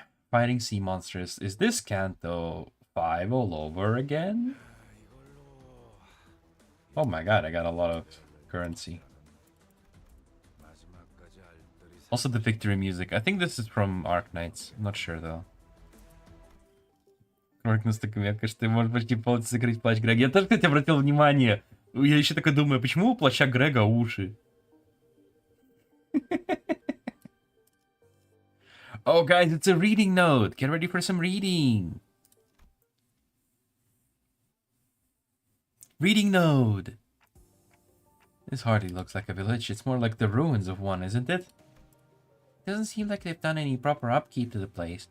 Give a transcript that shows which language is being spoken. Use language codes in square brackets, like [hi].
[en] Fighting sea monsters. Is this Canto 5 all over again? Oh my god, I got a lot of currency. Also the victory music. I think this is from Arknights. I'm not sure though. [ru] Ты можешь почти полностью закрыть плащ Грега. Я тоже, кстати, обратил внимание. Я еще такой думаю, почему у плаща Грега уши? [en] Oh, guys, it's a reading note. Get ready for some reading. Reading node. This hardly looks like a village. It's more like the ruins of one, isn't it? Doesn't seem like they've done any proper upkeep to the place.